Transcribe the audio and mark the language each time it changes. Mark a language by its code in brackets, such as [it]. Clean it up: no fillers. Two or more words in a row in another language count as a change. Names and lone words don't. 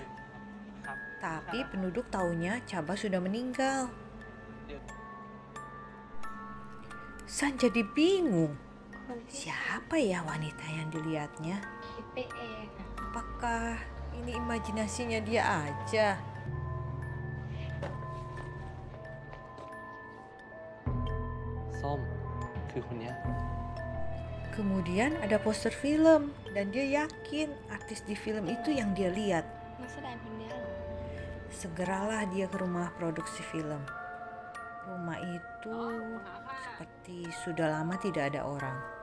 [id] Tapi penduduk taunya Chaba sudah meninggal. San jadi bingung. Siapa ya wanita yang dilihatnya? Apakah ini imajinasinya dia aja? [th] Som คือคนเนี้ย [id] Kemudian ada poster film dan dia yakin artis di film itu yang dia lihat. Segeralah dia ke rumah produksi film. Rumah itu seperti sudah lama tidak ada orang.